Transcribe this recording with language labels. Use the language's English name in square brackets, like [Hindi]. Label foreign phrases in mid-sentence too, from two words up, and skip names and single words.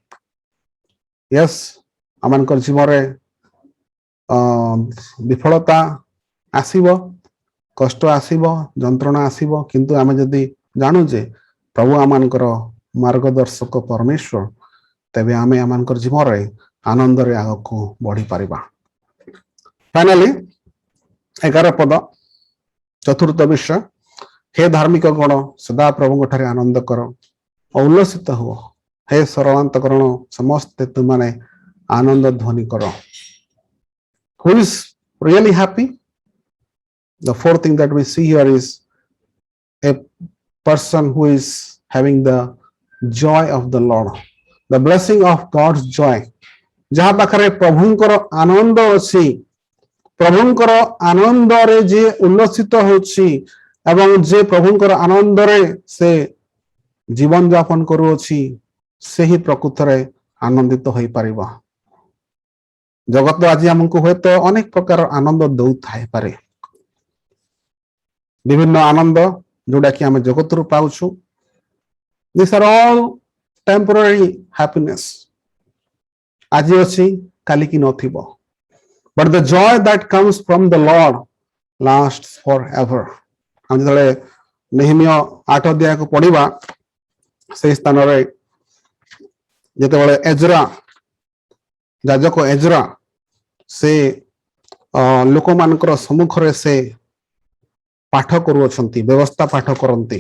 [Odia] ୟେସ୍, ଆମମାନଙ୍କର ଜୀବନରେ ବିଫଳତା ଆସିବ, କଷ୍ଟ ଆସିବ, ଯନ୍ତ୍ରଣା ଆସିବ, କିନ୍ତୁ ଆମେ ଯଦି ଜାଣୁ ଯେ ପ୍ରଭୁ ଆମମାନଙ୍କର ମାର୍ଗଦର୍ଶକ ପରମେଶ୍ୱର ତେବେ ଆମେ ଆମମାନଙ୍କର ଜୀବନରେ ଆନନ୍ଦରେ ଆଗକୁ ବଢିପାରିବା. ଫାଇନାଲି 11 ପଦ ଚତୁର୍ଥ ବିଷୟ, ହେ ଧାର୍ମିକ ଗଣ ସଦା ପ୍ରଭୁଙ୍କ ଠାରେ ଆନନ୍ଦ କର ଓ ଉଲ୍ଲସିତ ହୁଅ, ହେ ସରଳାନ୍ତକରଣ ସମସ୍ତେ ତୁମାନେ ଆନନ୍ଦ ଧ୍ୱନି କର. [English] Who is really happy? The fourth thing that we see here is a person who is having the joy of the Lord, the blessing of God's joy. [Odia] ଯାହା ପାଖରେ ପ୍ରଭୁଙ୍କର ଆନନ୍ଦ ଅଛି, ପ୍ରଭୁଙ୍କର ଆନନ୍ଦରେ ଯିଏ ଉଲ୍ଲସିତ ହେଉଛି ଏବଂ ଯେ ପ୍ରଭୁଙ୍କର ଆନନ୍ଦରେ ସେ ଜୀବନ ଯାପନ କରୁଅଛି ସେହି ପ୍ରକୃତରେ ଆନନ୍ଦିତ ହୋଇପାରିବ. ଜଗତ ଆଜି ଆମକୁ ହୁଏତ ଅନେକ ପ୍ରକାର ଆନନ୍ଦ ଦେଉଥାଇପାରେ, ବିଭିନ୍ନ ଆନନ୍ଦ ଯୋଉଟା କି ଆମେ ଜଗତରୁ ପାଉଛୁ. [English] These are all temporary happiness. [Odia] ଆଜି ଅଛି କାଲିକି ନଥିବ. [English] But the joy that comes from the Lord lasts forever. [Odia] ଆମେ ଯେତେବେଳେ ନେହେମିୟା 8 ଅଧ୍ୟାୟକୁ ପଢିବା ସେହି ସ୍ଥାନରେ ଯେତେବେଳେ ଏଜ୍ରା ଯାଜକ ଏଜ୍ରା ସେ ଲୋକମାନଙ୍କର ସମ୍ମୁଖରେ ସେ ପାଠ କରୁଅଛନ୍ତି, ବ୍ୟବସ୍ଥା ପାଠ କରନ୍ତି।